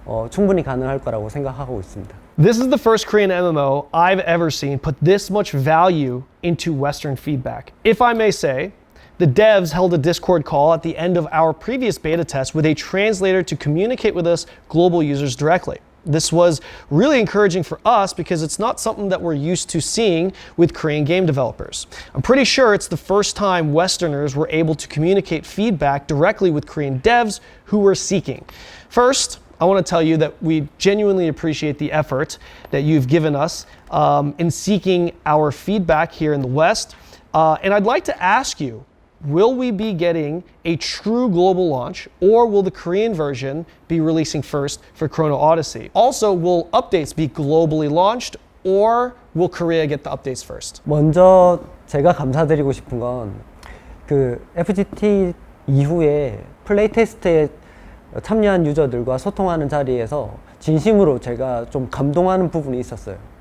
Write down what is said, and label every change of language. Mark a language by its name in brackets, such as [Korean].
[Korean] 충분히 가능할 거라고 생각하고 있습니다. [English] This is the first Korean MMO I've ever seen put this much value into Western feedback. If I may say, the devs held a Discord call at the end of our previous beta test with a translator to communicate with us global users directly. This was really encouraging for us because it's not something that we're used to seeing with Korean game developers. I'm pretty sure it's the first time Westerners were able to communicate feedback directly with Korean devs who were seeking. First, I want to tell you that we genuinely appreciate the effort that you've given us in seeking our feedback here in the West. And I'd like to ask you, will we be getting a true global launch, or will the Korean version be releasing first for Chrono Odyssey? Also, will updates be globally launched, or will Korea get the updates first? [Korean] 먼저 제가 감사드리고 싶은 건 그 FGT 이후에 플레이 테스트에 참여한 유저들과 소통하는 자리에서 진심으로 제가 좀 감동하는 부분이 있었어요.